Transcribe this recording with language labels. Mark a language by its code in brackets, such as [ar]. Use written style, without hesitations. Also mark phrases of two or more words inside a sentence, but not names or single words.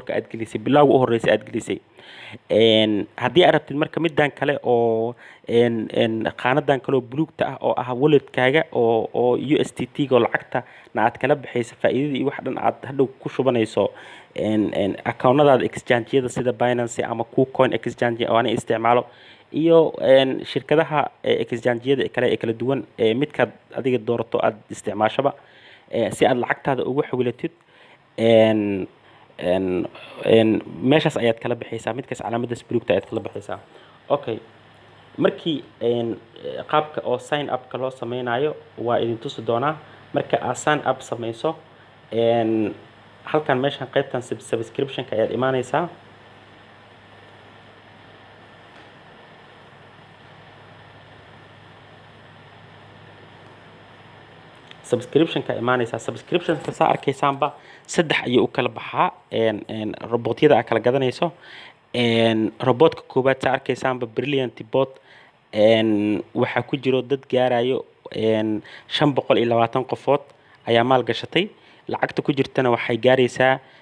[so] ka aad gelisay bilowga u horeysay aad gelisay haddii aad rabtid marka midaan kale oo qaanadan kale oo buluugta ah oo ah walletkaaga oo USDT ga lacagta na aad kala baxaysa faa'iidada iyo wax dhan aad hadhow ku shubanayso account-nadaada exchange-yada sida Binance ama KuCoin exchange oo aan isticmaalo iyo shirkadaha exchange-yada kale ee kala duwan midkaad adiga doorato aad isticmaashaba si aad lacagtaada ugu xawilatid meeshaas ayaad kala baxaysaa midkaas calaamadaas buluugta ayaad kala baxaysaa okay markii qaabka oo [en] sign up [so] ka loo sameynayo waa idin tusi doonaa marka aad [en] sign up [so] samayso halkan meeshan qaybtan subscription ka ayaad imaanaysaa subscription ka imaanaysaa subscription ka saa arkaysaanba saddex ayuu u kala baxaa robotyada aad kala gadanayso robotka koobaad saa arkaysaanba Brilliant bot waxaa ku jiro dad gaarayo 520 qofood ayaa maal gashatay lacagta ku jirtana waxay gaaraysaa